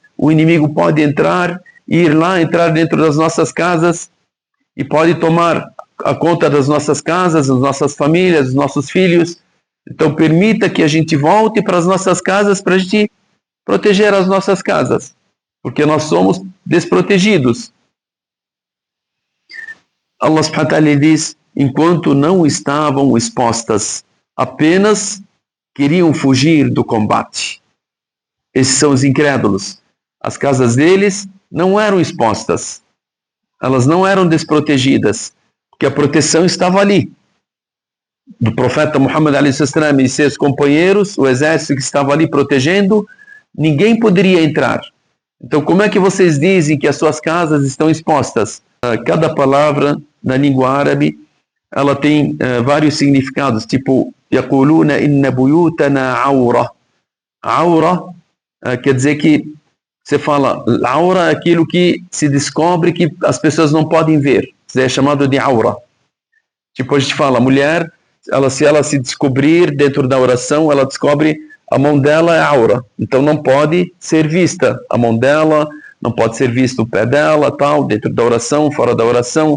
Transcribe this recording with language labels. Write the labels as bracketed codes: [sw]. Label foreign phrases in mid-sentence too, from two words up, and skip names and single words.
[pt] O inimigo pode entrar dentro das nossas casas e pode tomar a conta das nossas casas, das nossas famílias, dos nossos filhos. Então permita que a gente volte para as nossas casas para a gente proteger as nossas casas, porque nós somos desprotegidos. [ar] الله سبحانه وتعالى [pt] diz, enquanto não estavam expostas, apenas queriam fugir do combate. Esses são os incrédulos. As casas deles não eram expostas, elas não eram desprotegidas, porque a proteção estava ali. Do profeta Muhammad [ar] عليه وسلم [pt] e seus companheiros, o exército que estava ali protegendo, ninguém poderia entrar. Então, como é que vocês dizem que as suas casas estão expostas? Cada palavra na língua árabe, ela tem vários significados, tipo, [ar] يَقُولُونَ إِنَّ بُيُوتَنَا عَوْرَةً. [pt] Aura quer dizer que você fala, aura é aquilo que se descobre que as pessoas não podem ver. Isso é chamado de aura. Tipo, a gente fala, a mulher, se ela se descobrir dentro da oração, ela descobre a mão dela é aura, então não pode ser vista a mão dela, não pode ser visto o pé dela, tal, dentro da oração, fora da oração.